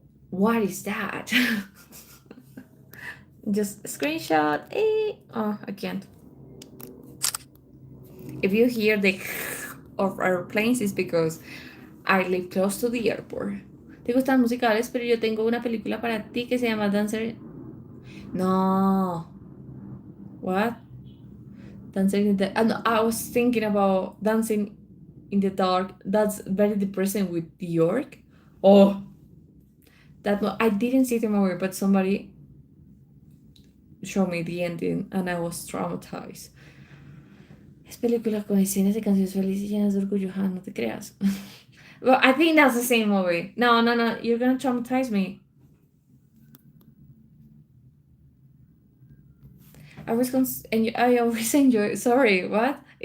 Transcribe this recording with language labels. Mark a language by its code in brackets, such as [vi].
[en] What is that? Just screenshot. Oh, I can't. If you hear the of airplanes, it's because I live close to the airport. [es] ¿Te gustan musicales? Pero yo tengo una película para ti que se llama Dancer. [en] No. What? Dancing in the. No, I was thinking about Dancing in the Dark. That's very depressing with York. Oh, that no, I didn't see the movie, but somebody showed me the ending and I was traumatized. [es] Es película con escenas de canciones felices y llenas de orgullo. Ah, no te creas. [en] Well, I think that's the same movie. No, no, no. You're gonna traumatize me. And I always enjoy. Sorry, what?